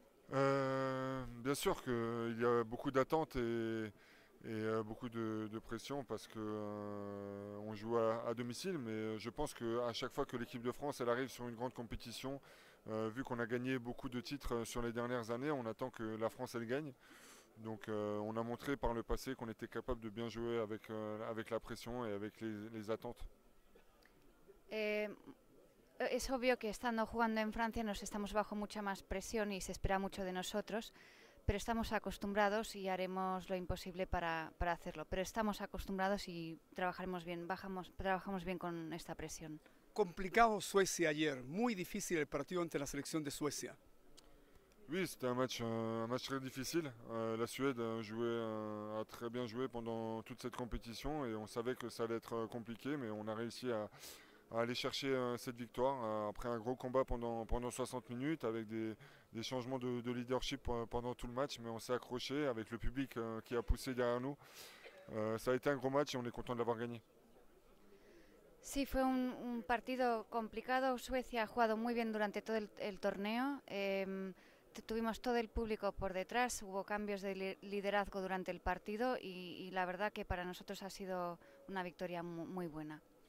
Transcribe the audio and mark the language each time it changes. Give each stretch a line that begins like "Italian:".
French: Bien sûr qu'il y a beaucoup d'attentes et beaucoup de pression parce que on joue à domicile, mais je pense qu'à chaque fois que l'équipe de France elle arrive sur une grande compétition, vu qu'on a gagné beaucoup de titres sur les dernières années, on attend que la France elle gagne. Donc on a montré par le passé qu'on était capable de bien jouer avec la pression et avec les attentes.
Spanish: Es obvio que estando jugando en Francia nos estamos bajo mucha más presión y se espera mucho de nosotros, pero estamos acostumbrados y haremos lo imposible para hacerlo. Pero estamos acostumbrados y trabajamos bien con esta presión. Complicado Suecia ayer, muy difícil el partido ante la selección de Suecia.
French: Oui, c'était un match très difficile. La Suède a très bien joué pendant toute cette compétition et on savait que ça allait être compliqué, mais on a réussi à aller chercher cette victoire après un gros combat pendant 60 minutes avec des changements de leadership pendant tout le match, mais on s'est accroché avec le public qui a poussé derrière nous. Ça a été un gros match et on est content de l'avoir gagné.
Spanish: Sí, fue un partido complicado. Suecia ha jugado muy bien durante todo el torneo. Tuvimos todo el público por detrás, hubo cambios de liderazgo durante el partido y la verdad que para nosotros ha sido una victoria muy buena.